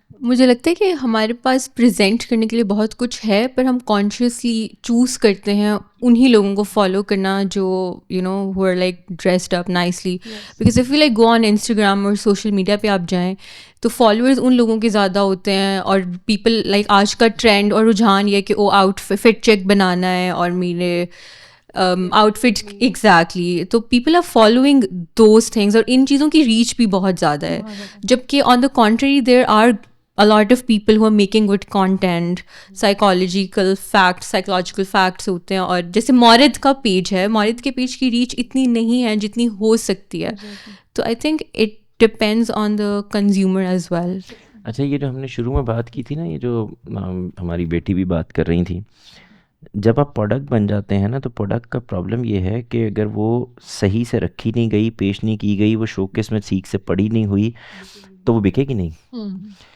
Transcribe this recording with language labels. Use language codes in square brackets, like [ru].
[ur] مجھے لگتا ہے کہ ہمارے پاس پریزنٹ کرنے کے لیے بہت کچھ ہے, پر ہم کانشیسلی چوز کرتے ہیں انہی لوگوں کو فالو کرنا جو [en] who are like dressed up nicely, because if you like go on Instagram [ur] اور سوشل میڈیا پہ آپ جائیں تو فالوورز ان لوگوں کے زیادہ ہوتے ہیں, اور [en] people like [ur] آج کا ٹرینڈ اور رجحان یہ کہ او آؤٹ فٹ چیک بنانا ہے اور میرے آؤٹ فٹ ایگزیکٹلی, [en] تو people are following those things, [ur] اور ان چیزوں کی ریچ بھی بہت زیادہ ہے. جبکہ [en] on the country there are a lot of people who are making good content, psychological facts [ur] ہوتے ہیں. اور جیسے مورد کا پیج ہے, مورد کے پیج کی ریچ اتنی نہیں ہے جتنی ہو سکتی ہے. تو [en] I think it depends on the consumer as well. [ur] اچھا یہ جو ہم نے شروع میں بات کی تھی نا, یہ جو ہماری بیٹی بھی بات کر رہی تھی, جب آپ پروڈکٹ بن جاتے ہیں نا تو پروڈکٹ کا پرابلم یہ ہے کہ اگر وہ صحیح سے رکھی نہیں گئی, پیش نہیں کی گئی, وہ شوکیس میں سیکھ سے پڑی نہیں ہوئی تو وہ بکے گی نہیں.